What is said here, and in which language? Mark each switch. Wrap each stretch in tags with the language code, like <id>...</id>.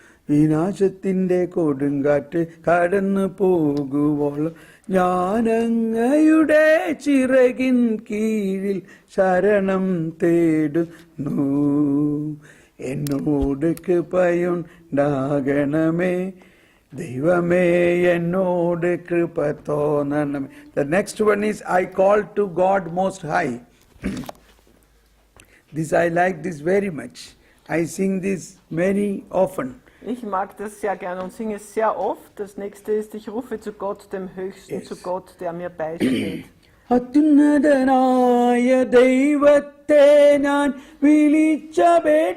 <ml>വിനാശത്തിന്റെ കൊടുങ്കാറ്റ് കടന്നു പോകുവോളം ഞാൻ അങ്ങയുടെ ചിറകിൻ കീഴിൽ ശരണം തേടുന്നു. എന്നോട് കൃപയുണ്ടാകണമേ ദൈവമേ എന്നോട് കൃപ തോന്നണമേ.</ml> <en>The next one is I call to God Most High. This I like this very much. I sing this very often.</en> <de>Ich mag das sehr gern und singe es sehr oft. Das nächste ist, ich rufe zu Gott, dem Höchsten,</de> <en>Yes.</en> <de>zu Gott, der mir beisteht.</de> <ml>അത്യുന്നതനായ ദൈവത്തെ ഞാൻ വിളിച്ചപേക്ഷിക്കുന്നു.</ml>